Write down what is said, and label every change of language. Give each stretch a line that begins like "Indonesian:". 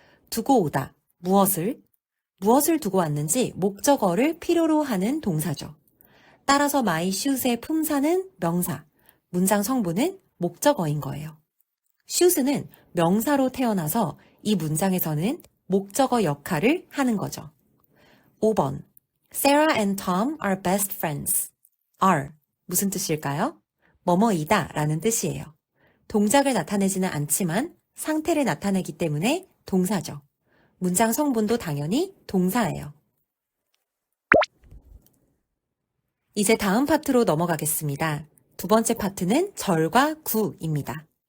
Korean: 두고 오다, 무엇을 두고 왔는지 목적어를 필요로 하는 동사죠. 따라서 my shoes의 품사는 명사, 문장 성분은 목적어인 거예요. shoes는 명사로 태어나서 이 문장에서는 목적어 역할을 하는 거죠. 5번,
English: Sarah and Tom are best friends.
Korean: are 무슨 뜻일까요? 뭐뭐이다 라는 뜻이에요. 동작을 나타내지는 않지만 상태를 나타내기 때문에 동사죠. 문장 성분도 당연히 동사예요. 이제 다음 파트로 넘어가겠습니다. 두 번째 파트는 절과 구입니다.